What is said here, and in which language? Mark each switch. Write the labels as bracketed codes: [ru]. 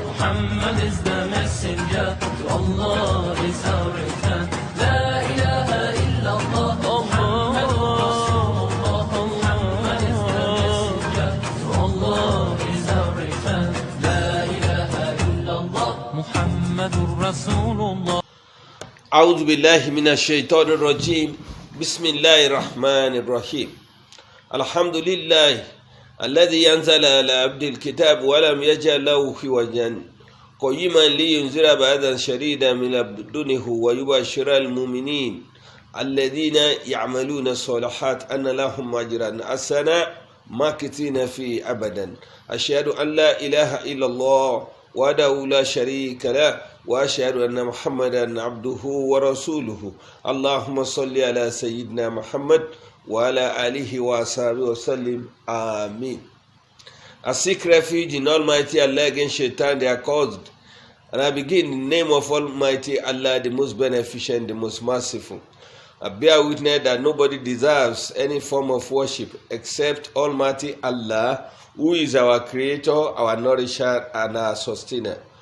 [en] Muhammad is the messenger, to Allah is our return. [ar] La ilaha illallah, Muhammadur Rasulullah. [en] Muhammad is the messenger, to Allah is our return. [ar] La ilaha illallah, Muhammadur Rasulullah. أعوذ بالله من الشيطان الرجيم بسم الله الرحمن الرحيم الحمد لله الذي أنزل على عبد الكتاب ولم يجعل له عوجا قيما لينذر بأسا شديدا من لدنه ويبشر المؤمنين الذين يعملون الصالحات أن لهم أجرا حسنا ماكثين فيه أبدا أشهد أن لا إله إلا الله وحده لا شريك له وأشهد أن محمدا عبده ورسوله اللهم صل على سيدنا محمد وعلى آله وصحبه وسلم آمين. [en] I seek refuge in Almighty Allah against Shaitan, their cause, and I begin in the name of Almighty Allah, the most beneficent, the most merciful. I bear witness that nobody deserves any form of worship except Almighty Allah, who is our creator, our nourisher, and our sustainer.